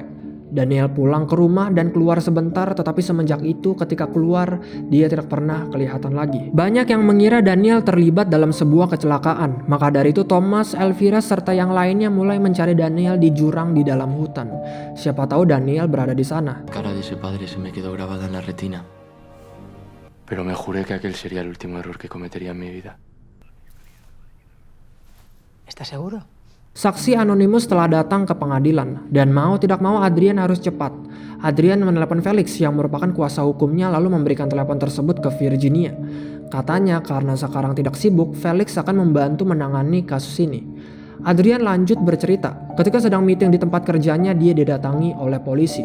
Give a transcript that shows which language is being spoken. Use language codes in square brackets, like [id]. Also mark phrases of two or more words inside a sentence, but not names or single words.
[id] Daniel pulang ke rumah dan keluar sebentar, tetapi semenjak itu ketika keluar dia tidak pernah kelihatan lagi. Banyak yang mengira Daniel terlibat dalam sebuah kecelakaan. Maka dari itu Thomas, Elvira serta yang lainnya mulai mencari Daniel di jurang di dalam hutan. Siapa tahu Daniel berada di sana. [es] Cara de ese padre se me quedó grabada en la retina. Pero me juré que aquel sería el último error que cometería en mi vida. ¿Estás seguro? [id] Saksi anonimus telah datang ke pengadilan dan mau tidak mau Adrian harus cepat. Adrian menelepon Felix yang merupakan kuasa hukumnya lalu memberikan telepon tersebut ke Virginia. Katanya karena sekarang tidak sibuk, Felix akan membantu menangani kasus ini. Adrian lanjut bercerita, ketika sedang meeting di tempat kerjanya dia didatangi oleh polisi.